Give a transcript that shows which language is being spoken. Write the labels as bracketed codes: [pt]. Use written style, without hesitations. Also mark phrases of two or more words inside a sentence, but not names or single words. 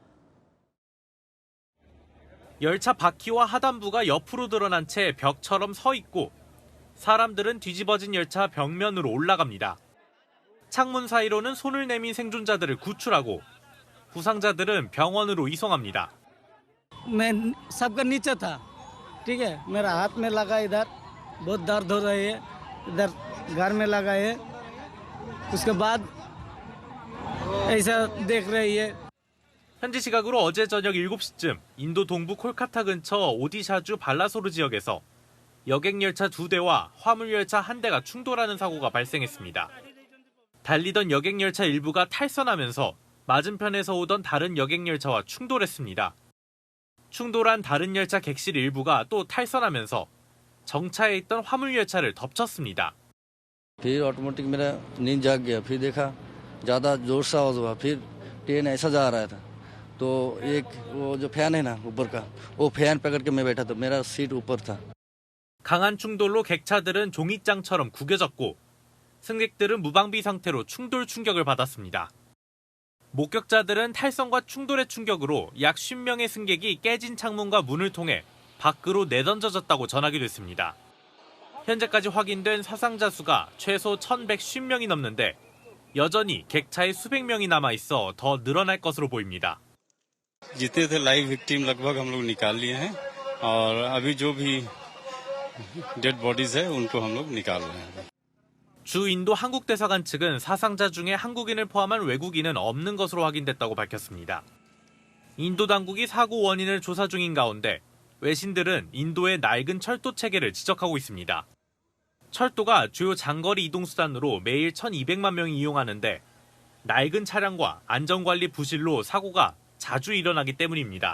[ko] 열차 바퀴와 하단부가 옆으로 드러난 채 벽처럼 서 있고 사람들은 뒤집어진 열차 벽면으로 올라갑니다. 창문 사이로는 손을 내민 생존자들을 구출하고 부상자들은 병원으로 이송합니다. [hi] मैं सबका नीचे था, ठीक है, मेरा हाथ में लगा, इधर बहुत दर्द हो रही है, इधर घर में लगा है, उसके बाद ऐसा देख रही है. [ko] 현지 시각으로 어제 저녁 7시쯤 인도 동부 콜카타 근처 오디샤주 발라소르 지역에서 여객열차 2대와 화물열차 1대가 충돌하는 사고가 발생했습니다. 달리던 여객열차 일부가 탈선하면서 맞은편에서 오던 다른 여객열차와 충돌했습니다. 충돌한 다른 열차 객실 일부가 또 탈선하면서 정차해 있던 화물열차를 덮쳤습니다. [hi] फिर ऑटोमेटिक मेरा नींद जाग गया, फिर देखा ज़्यादा जोर से आवाज़ हुआ, फिर ट्रेन ऐसा जा रहा था तो एक वो जो फैन है ना ऊपर का, वो फैन पकड़ के मैं बैठा था, मेरा सीट ऊपर था. [ko] 강한 충돌로 객차들은 종잇장처럼 구겨졌고 승객들은 무방비 상태로 충돌 충격을 받았습니다. 목격자들은 탈선과 충돌의 충격으로 약 50명의 승객이 깨진 창문과 문을 통해 밖으로 내던져졌다고 전하기도 했습니다. 현재까지 확인된 사상자 수가 최소 1,150명이 넘는데 여전히 객차에 수백 명이 남아있어 더 늘어날 것으로 보입니다. [hi] जितने थे [en] live victim [hi] लगभग हम लोग निकाल लिए हैं और अभी जो भी [en] dead bodies [hi] है उनको हम लोग निकाल रहे हैं. [ko] 주 인도 한국 대사관 측은 사상자 중에 한국인을 포함한 외국인은 없는 것으로 확인됐다고 밝혔습니다. 인도 당국이 사고 원인을 조사 중인 가운데 외신들은 인도의 낡은 철도 체계를 지적하고 있습니다. 철도가 주요 장거리 이동수단으로 매일 1,200만 명이 이용하는데 낡은 차량과 안전관리 부실로 사고가 자주 일어나기 때문입니다.